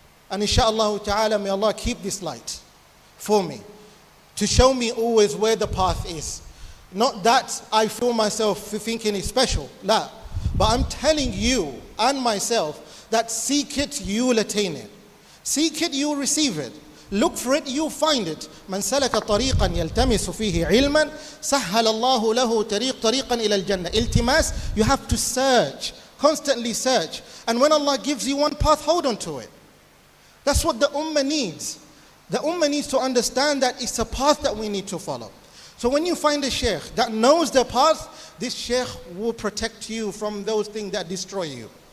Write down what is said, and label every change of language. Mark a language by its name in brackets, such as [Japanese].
[English] And inshallah ta'ala, may Allah keep this light for me, to show me always where the path is. Not that I feel myself thinking it's special, la. But I'm telling you and myself that seek it, you will attain it. Seek it, you will receive it. Look for it, you'll find it. [Arabic] من سلك طريقا يلتمس فيه علما سهل الله له طريقا إلى الجنة. [English] Iltimas, you have to search, constantly search. And when Allah gives you one path, hold on to it. That's what the Ummah needs. The Ummah needs to understand that it's a path that we need to follow. So when you find a sheikh that knows the path, this sheikh will protect you from those things that destroy you.